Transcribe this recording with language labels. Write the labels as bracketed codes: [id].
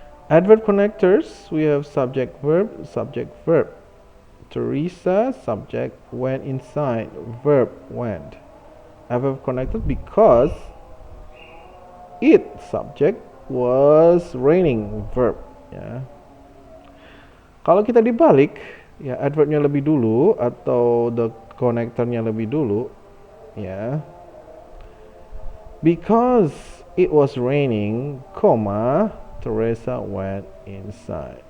[en] Adverb connectors, we have subject verb, subject verb. Teresa, subject, went inside, verb, went. Adverb connectors because it, subject, was raining, verb. Ya. [id] Kalau kita dibalik, ya adverbnya lebih dulu atau the connectornya lebih dulu, ya. [en] Because it was raining, comma, Teresa went inside.